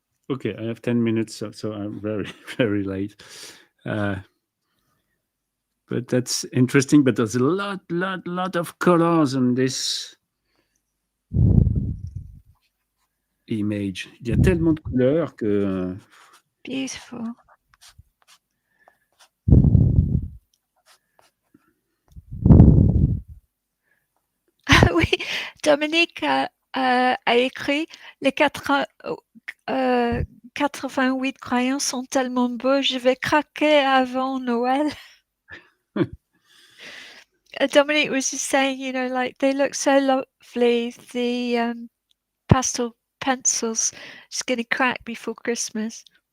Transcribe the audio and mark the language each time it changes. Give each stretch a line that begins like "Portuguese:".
English: okay. I have 10 minutes, so I'm very very late. But that's interesting. But there's a lot of colors in this image.
French: Il y a tellement de couleurs que.
English: Beautiful.
French: Oui, Dominique a écrit les 88 crayons sont tellement beaux, je vais craquer avant Noël.
English: Dominique was just saying, you know, like they look so lovely, the pastel pencils, just going to crack before Christmas.